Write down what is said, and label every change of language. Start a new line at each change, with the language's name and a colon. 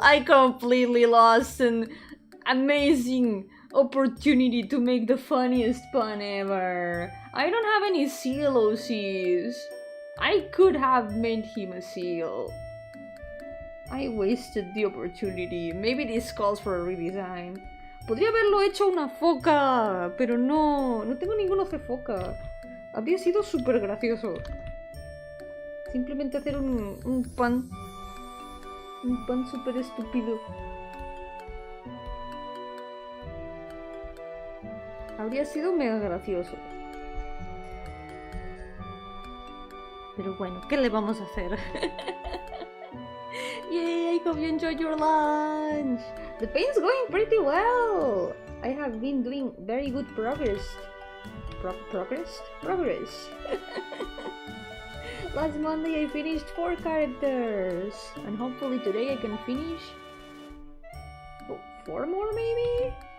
English: I completely lost an amazing opportunity to make the funniest pun ever. I don't have any seal OCs. I could have made him a seal. I wasted the opportunity. Maybe this calls for a redesign.
Spanish: Podría haberlo hecho una foca, pero no tengo ninguno de foca. Habría sido súper gracioso. Simplemente hacer un pan súper estúpido. Habría sido mega gracioso. Pero bueno, ¿qué le vamos a hacer?
English: Yay, I hope you enjoyed your lunch. The paint's going pretty well. I have been doing very good progress. Progress. Last Monday I finished 4 characters. And hopefully today I can finish 4 more maybe?